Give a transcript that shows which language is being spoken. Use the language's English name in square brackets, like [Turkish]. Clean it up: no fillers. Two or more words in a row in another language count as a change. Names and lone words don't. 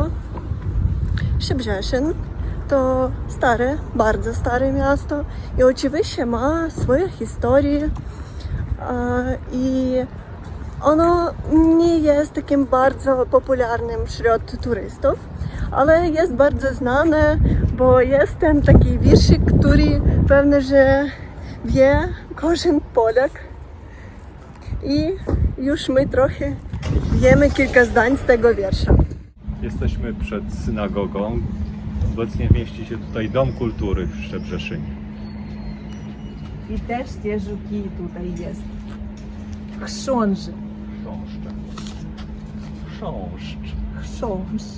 [Polish] Szczebrzeszyn to stare, bardzo stare miasto i oczywiście ma swoją historię i ono nie jest takim bardzo popularnym wśród turystów, ale jest bardzo znane, bo jest ten taki wierszyk, który pewnie, że wie każdy Polak. I już my trochę wiemy kilka zdań z tego wiersza. Jesteśmy przed synagogą. Obecnie mieści się tutaj Dom Kultury w Szczebrzeszynie. [Ukrainian] І теж ті жуки тут є. Хшонжи. [Polish] Chrząszcze. Chrząszcz. chrząszcz.